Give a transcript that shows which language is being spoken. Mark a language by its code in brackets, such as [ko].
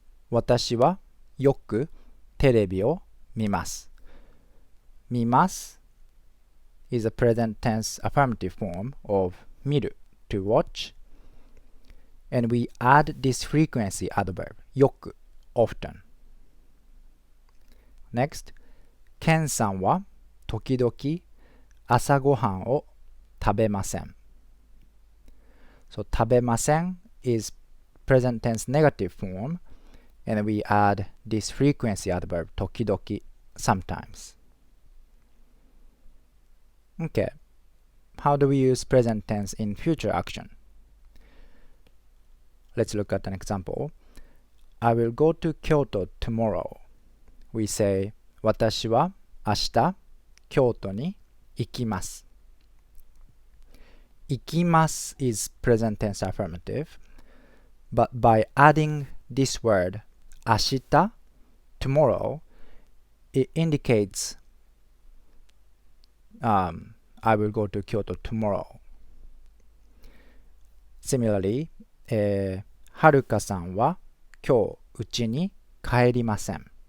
[ja] 私はよくテレビを見ます。 [en] 見ます is a present tense affirmative form of 見る to watch, and we add this frequency adverb よく often. [ja] Next, ケンさんは時々朝ごはんを食べません。 [en] So 食べません is present tense negative form, and we add this frequency adverb 時々 sometimes. Okay, how do we use present tense in future action? Let's look at an example. I will go to Kyoto tomorrow. We say [ja] 私は明日京都に行きます。 [en] 行きます is present tense affirmative, but by adding this word 明日 tomorrow, it indicates I will go to Kyoto tomorrow. [ja] Similarly, はるかさんは今日うちに帰りません。